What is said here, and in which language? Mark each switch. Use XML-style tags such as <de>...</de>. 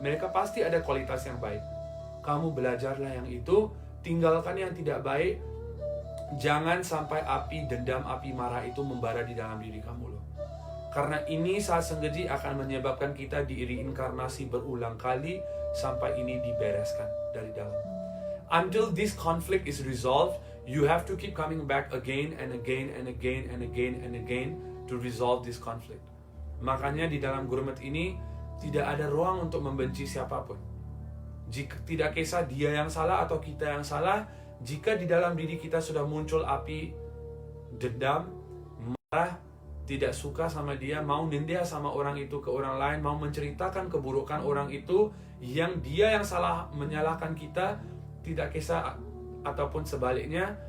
<id>Mereka pasti ada kualitas yang baik. Kamu belajarlah yang itu, tinggalkan yang tidak baik. Jangan sampai api dendam, api marah itu membara di dalam diri kamu loh. Karena ini saat sengaja akan menyebabkan kita diinkarnasi berulang kali sampai ini dibereskan dari dalam.</id> <en>Until this conflict is resolved, you have to keep coming back again and again and again and again and again to resolve this conflict.</en> <id>Makanya di dalam Gurmat ini tidak ada ruang untuk membenci siapapun. Jika tidak kisah dia yang salah atau kita yang salah, jika di dalam diri kita sudah muncul api dendam, marah, tidak suka sama dia, mau nindia sama orang itu ke orang lain, mau menceritakan keburukan orang itu, yang dia yang salah menyalahkan kita, tidak kisah ataupun sebaliknya.</id>